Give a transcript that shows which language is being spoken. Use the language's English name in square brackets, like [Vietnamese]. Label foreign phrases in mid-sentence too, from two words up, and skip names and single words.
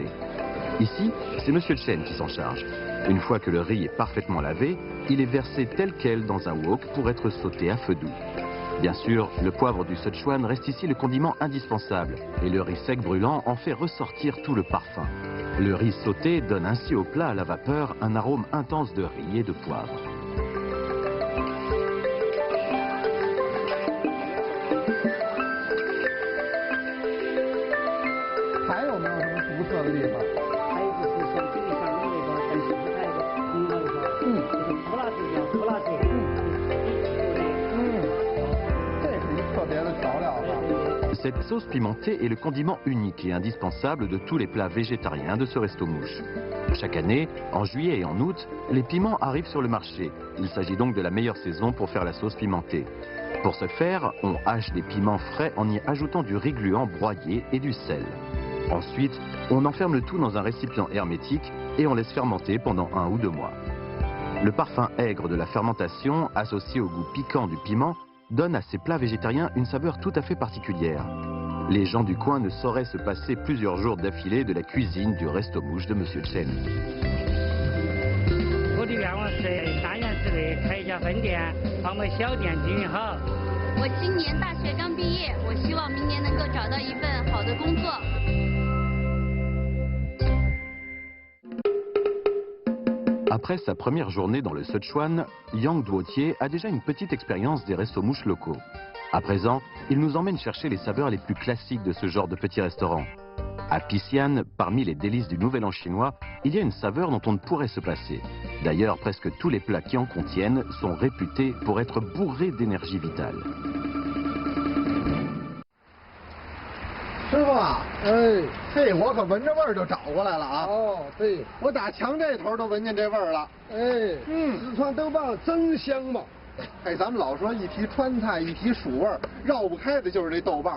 [French] Ici, c'est Monsieur Chen qui s'en charge. Une fois que le riz est parfaitement lavé, il est versé tel quel dans un wok pour être sauté à feu doux. Bien sûr, le poivre du Sichuan reste ici le condiment indispensable et le riz sec brûlant en fait ressortir tout le parfum. Le riz sauté donne ainsi au plat à la vapeur un arôme intense de riz et de poivre. [Chinese] 还有没有什么独特的地方？还有就是像这个上面那个跟蔬菜的很好的说，就是胡辣子叫胡辣子，这是一特别的调料哈。 [French] Cette sauce pimentée est le condiment unique et indispensable de tous les plats végétariens de ce resto-mouche. Chaque année, en juillet et en août, les piments arrivent sur le marché. Il s'agit donc de la meilleure saison pour faire la sauce pimentée. Pour ce faire, on hache des piments frais en y ajoutant du riz gluant broyé et du sel. Ensuite, on enferme le tout dans un récipient hermétique et on laisse fermenter pendant 1 ou 2 mois. Le parfum aigre de la fermentation, associé au goût piquant du piment, donne à ces plats végétariens une saveur tout à fait particulière. Les gens du coin ne sauraient se passer plusieurs jours d'affilée de la cuisine du resto-mouche de Monsieur Chen. [Chinese] 我的愿望是大院子里开一家分店，把我们小店经营好。我今年大学刚毕业，我希望明年能够找到一份好的工作。 [French] Après sa première journée dans le Sichuan, Yang Duotier a déjà une petite expérience des restos-mouches locaux. À présent, il nous emmène chercher les saveurs les plus classiques de ce genre de petit restaurant. À Pixian, parmi les délices du Nouvel An chinois, il y a une saveur dont on ne pourrait se passer. D'ailleurs, presque tous les plats qui en contiennent sont réputés pour être bourrés d'énergie vitale. [Chinese] 师傅啊，哎，嘿，我可闻着味儿就找过来了啊！哦，对，我打墙这头都闻见这味儿了。哎，四川豆瓣真香嘛！哎，咱们老说一提川菜，一提蜀味儿，绕不开的就是这豆瓣。